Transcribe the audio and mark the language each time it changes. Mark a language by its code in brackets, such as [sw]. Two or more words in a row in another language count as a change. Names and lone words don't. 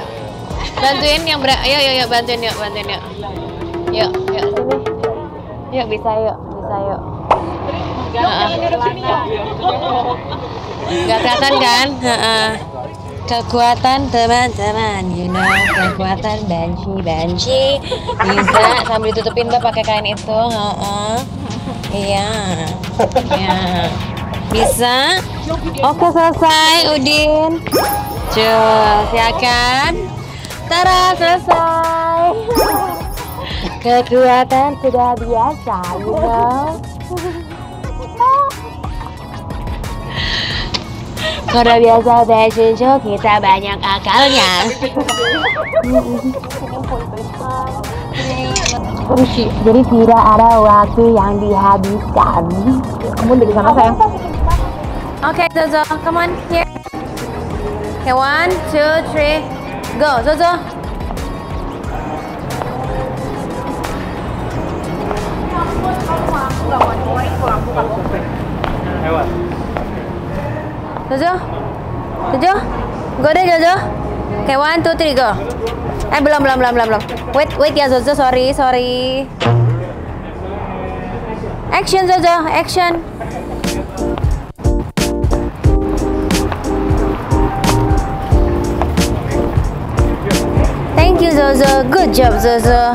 [id] Bantuin yang yuk, bantuin yuk. Yuk, sini. Yuk, bisa yuk. Gak kelihatan kan? Kekuatan teman-teman, [en] you know, [id] kekuatan banci bisa sambil ditutupin tuh pakai kain itu, iya, bisa. Oke, selesai, Udin. Cus, ya kan? Tara, selesai. Kekuatan sudah biasa, [en] you know. [id] Karena biasa [en] fashion show [id] kita banyak akalnya. Jadi tidak ada waktu yang dihabiskan. Kamu dari sana sayang. [en] Okay, Zozo, come on here. Okay, 1, 2, 3, go, Zozo. [id] Jojo, go deh Jojo. Oke, 1, 2, 3, go. Belum. [en] Wait ya Jojo, sorry. Action Jojo, action. Thank you Jojo, good job Jojo.